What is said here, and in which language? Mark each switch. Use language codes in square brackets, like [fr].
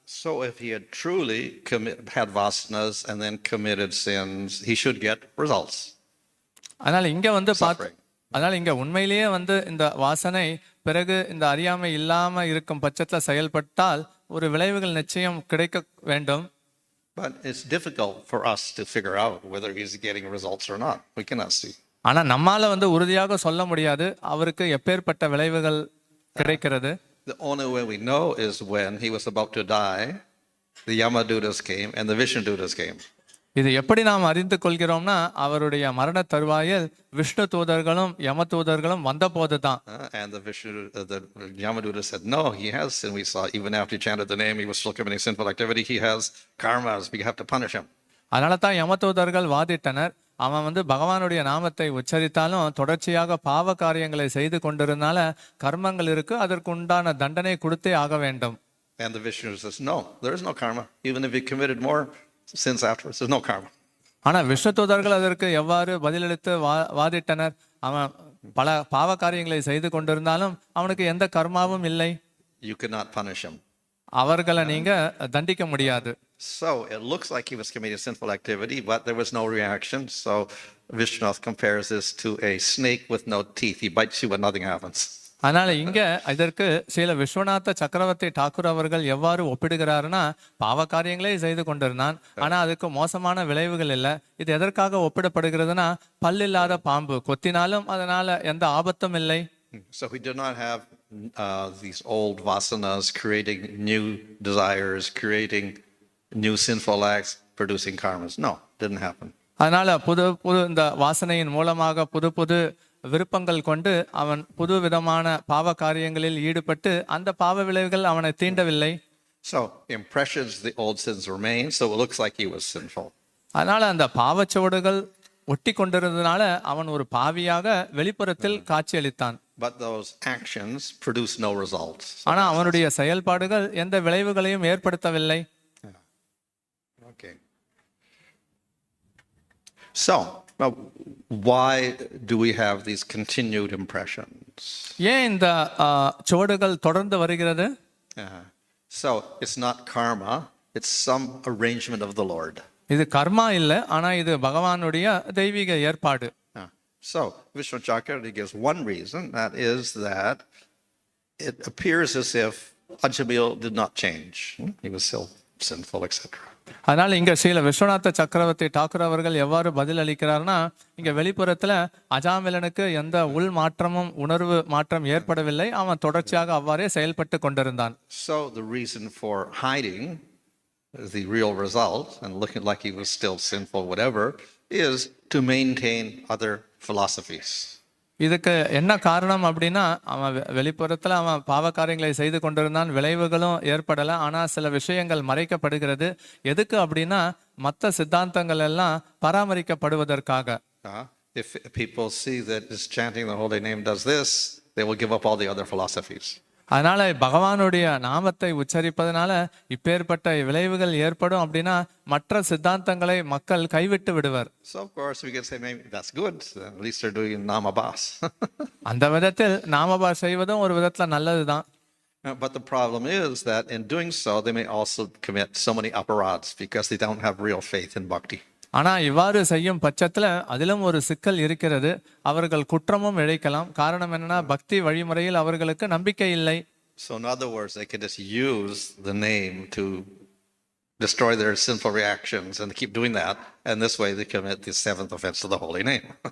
[en] So if he had truly had vasanas and then committed sins, he should get results. [ta] அதனால இங்க உண்மையிலேயே இந்த வாசனை பிறகு இந்த அறியாமை இல்லாம இருக்கும் பட்சத்துல செயல்பட்டால் ஒரு விளைவுகள் நிச்சயம் கிடைக்க வேண்டும். [en] But it's difficult for us to figure out whether he's getting results or not. We cannot see. [ta] ஆனா நம்மால உறுதியாக சொல்ல முடியாது அவருக்கு எப்பேற்பட்ட விளைவுகள் கிடைக்கிறது. [en] The only way we know is when he was about to die, the Yamadutas came and the Vishnudutas came. [ta] இது எப்படி நாம் அறிந்து கொள்கிறோம்னா அவருடைய மரண தருவாயில் விஷ்ணு தூதர்களும் யம தூதர்களும் வந்த போதுதான். [en] And the Yamaduta said no, he has sin. We saw even after he chanted the name, he was still committing sinful activity. He has karmas. We have to punish him. [ta] அதனால தான் யம தூதர்கள் வாதிட்டனர். அவன் பகவானுடைய நாமத்தை உச்சரித்தாலும் தொடர்ச்சியாக பாவ காரியங்களை செய்து கொண்டிருந்தால கர்மங்கள் இருக்கு, அதற்கு உண்டான தண்டனை கொடுத்தே ஆக வேண்டும். [en] And the Vishnu says no, there is no karma. Even if he committed more sins afterwards, there's no karma. [ta] ஆனா விஷ்ணு தூதர்கள் அதற்கு எவ்வாறு பதிலளித்து வாதிட்டனர்? அவன் பல பாவ காரியங்களை செய்து கொண்டிருந்தாலும் அவனுக்கு எந்த கர்மாவும் இல்லை. [en] You cannot punish him. [ta] அவர்களை நீங்க தண்டிக்க முடியாது. [en] So it looks like he was committing sinful activity, but there was no reaction. So Vishnu compares this to a snake with no teeth. He bites you but nothing happens. [ta] அதனால இங்க இதற்கு ஸ்ரீல விஸ்வநாத சக்கரவர்த்தி டாக்கூர் அவர்கள் எவ்வாறு ஒப்பிடுகிறாருன்னா பாவ காரியங்களே செய்து கொண்டிருந்தான், ஆனா அதுக்கு மோசமான விளைவுகள் இல்லை. இது எதற்காக ஒப்பிடப்படுகிறதுனா பல்லில்லாத பாம்பு கொத்தினாலும் அதனால எந்த ஆபத்தும் இல்லை. [en] So he did not have these old vasanas creating new desires, creating new sinful acts, producing karmas. No, didn't happen. [ta] அதனால புது இந்த வாசனையின் மூலமாக புது விருப்பங்கள் கொண்டு அவன் புது விதமான பாவ காரியங்களில் ஈடுபட்டு அந்த பாவ விளைவுகள் அவனை தீண்டவில்லை. [en] So impressions, the old sins remain, so it looks like he was sinful. [ta] அதனால அந்த பாவச்சுவடுகள் ஒட்டி கொண்டிருந்ததுனால அவன் ஒரு பாவியாக வெளிப்புறத்தில் காட்சியளித்தான். [en] But those actions produce no results. [ta] ஆனா அவனுடைய செயல்பாடுகள் எந்த விளைவுகளையும் ஏற்படுத்தவில்லை. [en] Okay. So Now, why do we have these continued impressions? [ta] ஏன் இந்த சுவடுகள் தொடர்ந்து வருகிறது? [en] So it's not karma, it's some arrangement of the Lord. [ta] இது கர்மா இல்லை, ஆனா இது பகவானுடைய தெய்வீக ஏற்பாடு. [en] So Vishwacharya gives one reason, that is that it appears as if Ajamil did not change. He was still sinful, etc. [ta] அதனால இங்க ஸ்ரீல விஸ்வநாத சக்கரவர்த்தி டாக்கூர் அவர்கள் எவ்வாறு பதில் அளிக்கிறார்னா, இங்க வெளிப்புறத்துல அஜாமிலனுக்கு எந்த உள் மாற்றமும் உணர்வு மாற்றம் ஏற்படவில்லை, அவன் தொடர்ச்சியாக அவ்வாறே செயல்பட்டு கொண்டிருந்தான். [en] So the reason for hiding the real result and looking like he was still sinful, whatever, is to maintain other philosophies. [ta] இதுக்கு என்ன காரணம் அப்படின்னா, அவன் வெளிப்புறத்துல அவன் பாவ காரியங்களை செய்து கொண்டிருந்தான், விளைவுகளும் ஏற்படல, ஆனா சில விஷயங்கள் மறைக்கப்படுகிறது. எதுக்கு அப்படின்னா, மற்ற சித்தாந்தங்கள் எல்லாம் பராமரிக்கப்படுவதற்காக. [en] If people see that this chanting the holy name does this, they will give up all the other philosophies. [ta] அதனால பகவானுடைய நாமத்தை உச்சரிப்பதனால இப்பேற்பட்ட விளைவுகள் ஏற்படும் அப்படின்னா மற்ற சித்தாந்தங்களை மக்கள் கைவிட்டு விடுவர். [en] So of course we can say maybe that's good, at least they're doing namabas. [ta] அந்த விதத்தில் நாமபாஸ் செய்வதும் ஒரு விதத்துல நல்லதுதான். [en] But the problem is that in doing so they may also commit so many aparads because they don't have real faith in bhakti. [ta] ஆனா இவ்வாறு செய்யும் பட்சத்துல அதிலும் ஒரு சிக்கல் இருக்கிறது. அவர்கள் குற்றமும் இழைக்கலாம். காரணம் என்னன்னா, பக்தி வழிமுறையில் அவர்களுக்கு நம்பிக்கை இல்லை. [en] So in other words, they can just use the name to destroy their sinful reactions and keep doing that, and this way they commit the seventh offense to the holy name.